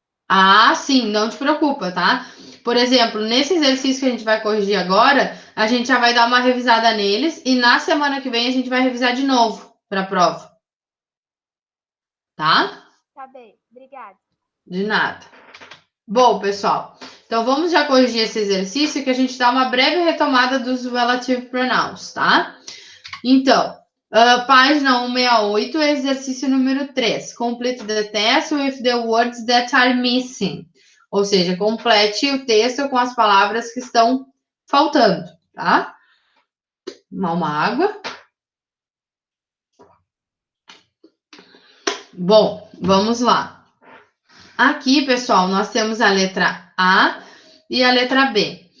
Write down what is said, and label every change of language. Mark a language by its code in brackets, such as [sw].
[pt] Ah, sim, não te preocupa, tá? Por exemplo, nesse exercício que a gente vai corrigir agora, a gente já vai dar uma revisada neles e na semana que vem a gente vai revisar de novo para a prova, tá? Tá bem, obrigada. De nada. Bom, pessoal, então vamos já corrigir esse exercício que a gente dá uma breve retomada dos relative pronouns, tá? Então, página 168, exercício número 3. [en] Complete the test with the words that are missing. [pt] Ou seja, complete o texto com as palavras que estão faltando, tá? Uma água. Bom, vamos lá. Aqui, pessoal, nós temos a letra A e a letra B.